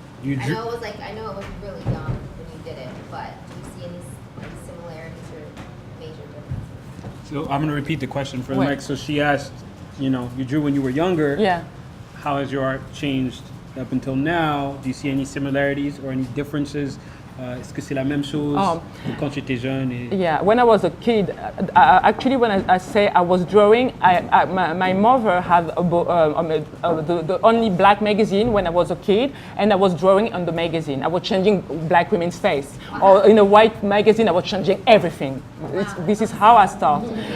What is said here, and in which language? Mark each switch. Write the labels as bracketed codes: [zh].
[en] I know it was really young when you did it, but do you see any like, similarities or major differences? So I'm gonna repeat the question for the mic. So she asked, you drew when you were younger. Yeah. How has your art changed up until now? Do you see any similarities or any differences? [fr] Est-ce que c'est la même chose quand tu étais jeune? [en] Yeah, when I was a kid, actually when I say I was drawing, my mother had the only black magazine when I was a kid, and I was drawing on the magazine. I was changing black women's face. Or in a white magazine, I was changing everything. This is how I start.